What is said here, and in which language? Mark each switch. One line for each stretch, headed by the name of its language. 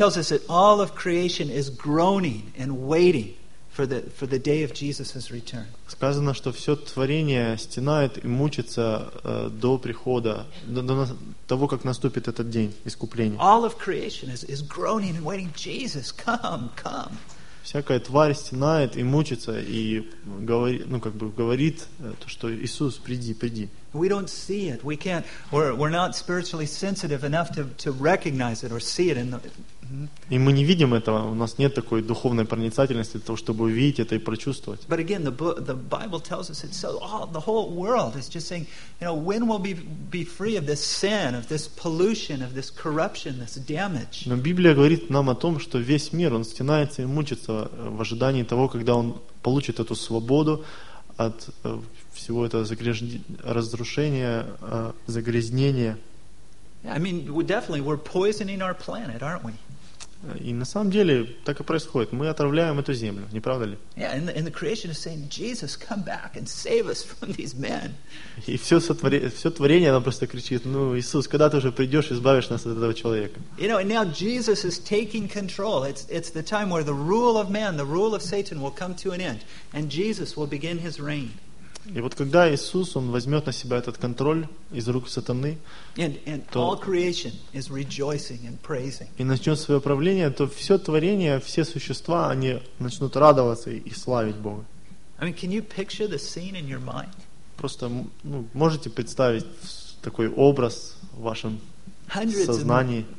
English: tells us that all of creation is groaning and waiting for the day of Jesus's return.
Russian: Сказано, что все творение стенает и мучится до прихода, до того, как наступит этот день искупления.
English: All of creation is groaning and waiting. Jesus, come.
Russian: Всякая тварь стенает и мучится и говорит, ну как бы говорит то, что Иисус, приди.
English: We don't see it. We can't. We're not spiritually sensitive enough to recognize it or see it in the
Russian: И мы не видим этого, у нас нет такой духовной проницательности для того, чтобы увидеть это и прочувствовать.
English: But again, the Bible tells us it's so, the whole world is just saying, you know, when will be free of this sin, of this pollution, of this corruption, this damage.
Russian: Но Библия говорит нам о том, что весь мир, он стенается и мучится в ожидании того, когда он получит эту свободу от всего этого разрушения, загрязнения.
English: I mean, definitely we're poisoning our planet, aren't we?
Russian: И на самом деле так и происходит. Мы отравляем эту землю, не правда ли?
English: And the creation is saying, Jesus, come back and save us from these men.
Russian: И все творение, оно просто кричит: ну, Иисус, когда ты уже придешь и избавишь нас от этого человека?
English: You know, and now Jesus is taking control. It's the time where the rule of man, the rule of Satan, will come to an end, and Jesus will begin his reign.
Russian: И вот когда Иисус, Он возьмет на Себя этот контроль из рук сатаны, и начнет свое правление, то все творение, все существа, они начнут радоваться и славить Бога.
English: I mean, can you picture the scene in your mind?
Russian: Просто, ну, можете представить такой образ в вашем сознании?